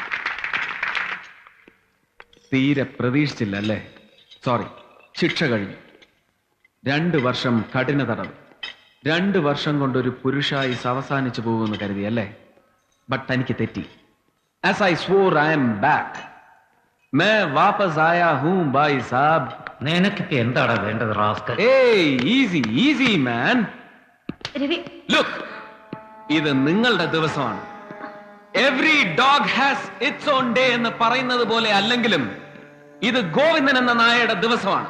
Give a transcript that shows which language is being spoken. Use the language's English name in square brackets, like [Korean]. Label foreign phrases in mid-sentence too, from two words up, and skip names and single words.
[Malayalam] തീരെ പ്രതീക്ഷിച്ചില്ല അല്ലേ? സോറി, ശിക്ഷ കഴിഞ്ഞു. 2 വർഷം കഠിന തടവ്. 2 വർഷം കൊണ്ടൊരു പുരുഷായി അവസാനിച്ചു പോകുമെന്ന് കരുതി അല്ലേ? ബട്ട് എനിക്ക് തെറ്റി. [English] As I swore I'm back. [Hindi] मैं वापस आया हूं भाई साहब. [Malayalam] നിനക്കൊക്കെ എന്താണ് വേണ്ടത് റാസ്കൽ? ഏയ് [English] easy easy man. [Malayalam] ലുക്ക്, ഇത് നിങ്ങളുടെ ദിവസമാണ്. [English] Every dog has its own day [Malayalam] എന്ന് പറയുന്നത് പോലെ അല്ലെങ്കിലും ഇത് ഗോവിന്ദൻ എന്ന നായയുടെ ദിവസമാണ്.